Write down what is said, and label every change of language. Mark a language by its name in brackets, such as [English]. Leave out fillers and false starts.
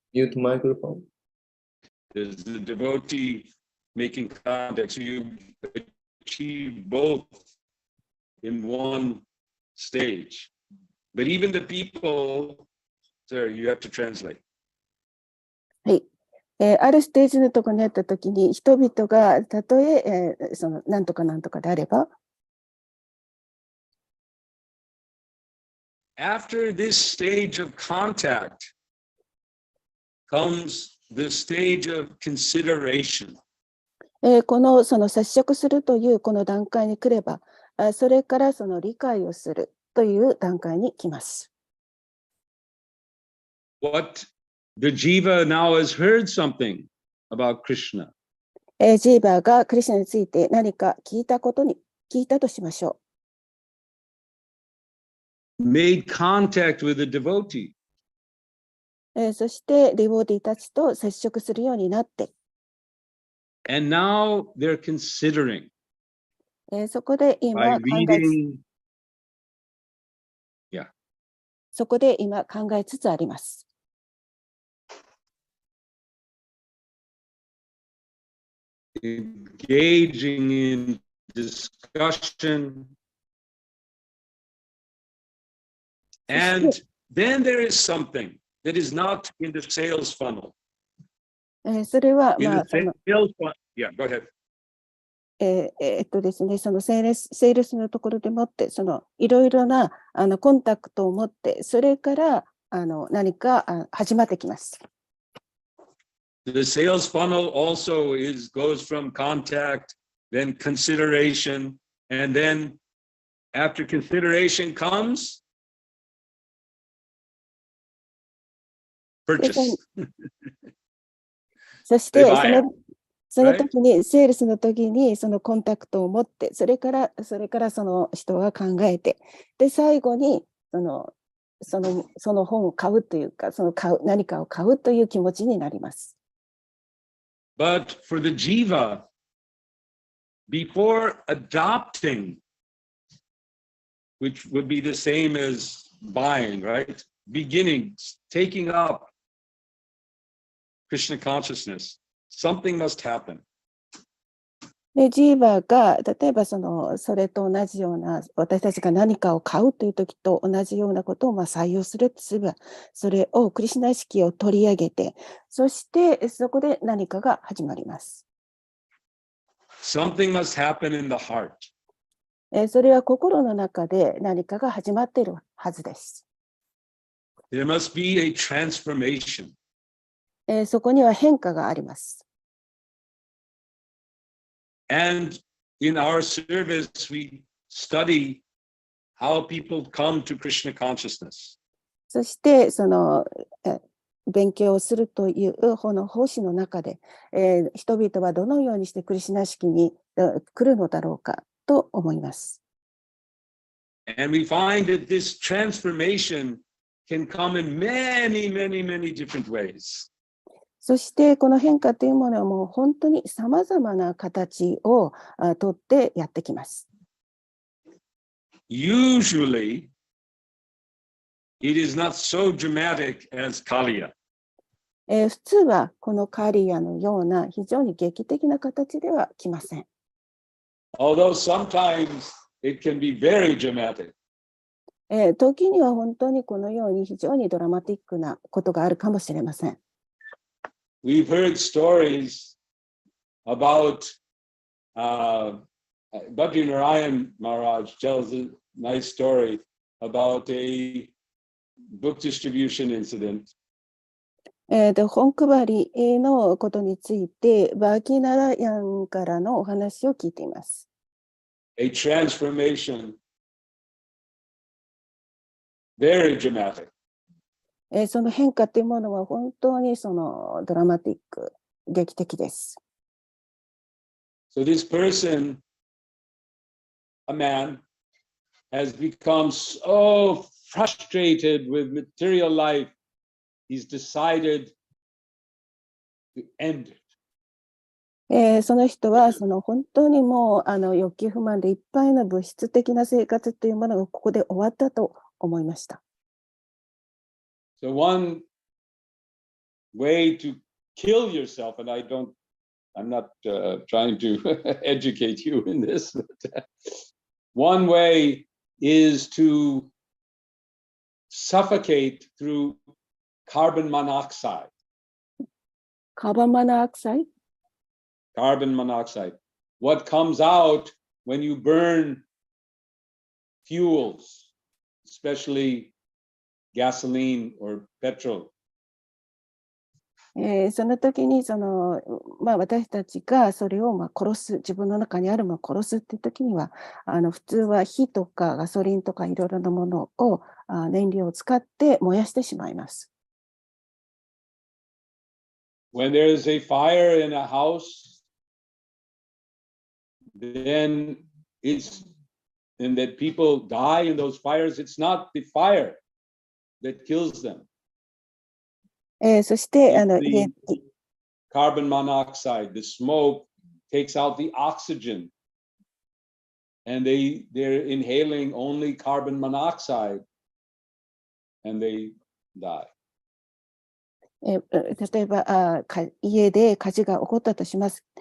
[English] mute microphone? there's the devotee making contact, so you achieve both in one stage. But even the people, sir, you have to translate. [Japanese] はい。あるステージのところにあったときに、人々がたとえそのなんとかなんとかであれば、 [English] After this stage of contact comes the stage of consideration. [Japanese] その接触するというこの段階に来れば、それからその理解をするという段階に来ます。 [English] What the jiva now has heard something about Krishna. [Japanese] ジーバーがクリシュナについて何か聞いたとしましょ [English] Made contact with a devotee. [Japanese] う。そしてリボディたちと接触するようになって、 [English] And now they're considering [Japanese] そこで [English] by [Japanese] 今 [English] reading. [Japanese] そこで今考えつつあります。 [English] Engaging in discussion. And then there is something that is not in the sales funnel. [Japanese] それは、 [English] In [Japanese] まあ、 [English] the sales funnel. Yeah, go ahead. [Japanese] ですね、そのセールスのところでもって、いろいろなコンタクトを持って、それから何か始まってきます。 [English] The sales funnel also goes from contact, then consideration, and then after consideration comes purchase. [Japanese] そして [English] They buy it. [Japanese] その時に、セールスの時にそのコンタクトを持って、それからその人が考えて、で、最後にその本を買うというか、何かを買うという気持ちになります。 [English] But for the jiva, before adopting, which would be the same as buying, right? Beginning, taking up Krishna consciousness, something must happen. [Japanese] で、ジーバーが、例えばそれと同じような、私たちが何かを買うという時と同じようなことを採用するとすれば、それをクリシュナ意識を取り上げて、そしてそこで何かが始まります。 [English] Something must happen in the heart. [Japanese] それは心の中で何かが始まっているはずです。 [English] There must be a transformation. [Japanese] そこには変化があります。 [English] And in our service, we study how people come to Krishna consciousness. [Japanese] そして勉強をするというこの奉仕の中で、人々はどのようにしてクリシュナ式に来るのだろうかと思います。 [English] And we find that this transformation can come in many, many, many different ways. [Japanese] そしてこの変化というものはもう本当にさまざまな形をとってやってきます。 [English] Usually, it is not so dramatic as Kaliya. [Japanese] 普通はこのカリアのような非常に劇的な形では来ません。 [English] Although sometimes it can be very dramatic. [Japanese] 時には本当にこのように非常にドラマティックなことがあるかもしれません。 [English] We've heard stories about Bhakti Narayan Maharaj tells a nice story about a book distribution incident. [Japanese] 本配りのことについて、バーキーナラヤンからのお話を聞いています。 [English] A transformation very dramatic. [Japanese] その変化というものは本当にそのドラマティック、劇的です。 [English] So this person, a man, has become so frustrated with material life, he's decided to end it. [Japanese] その人はその本当にもう欲求不満でいっぱいの物質的な生活というものがここで終わったと思いました。 [English] So one way to kill yourself, and I'm not trying to educate you in this, but one way is to suffocate through carbon monoxide. [Japanese] カーボンモノクサイド [English] Carbon monoxide. What comes out when you burn fuels, especially gasoline or petrol. [Japanese] その時に私たちがそれを殺す、自分の中にあるものを殺すっていう時には普通は火とかガソリンとかいろいろなものを燃料を使って燃やしてしまいます。 [English] When there is a fire in a house, then and that people die in those fires, it's not the fire that kills them. [Japanese] そして [English] The carbon monoxide, the smoke takes out the oxygen, and they're inhaling only carbon monoxide, and they die. [Japanese] 例えば家で火事が起こったとします。